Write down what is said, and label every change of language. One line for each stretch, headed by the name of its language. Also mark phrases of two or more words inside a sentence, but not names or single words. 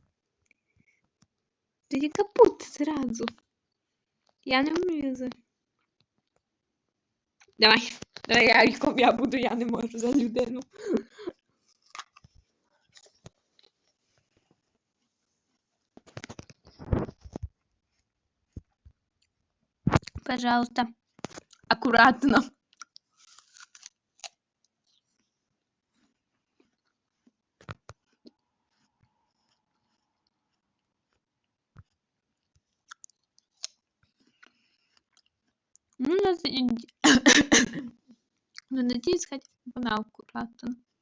Ukrainian: Тоді капут зразу. Я не вмію за... Давай. Давай Яриком я буду, я не можу за людину.
Russian: Пожалуйста. Аккуратно. Ну, ну, надеюсь, хотя бы она аккуратно.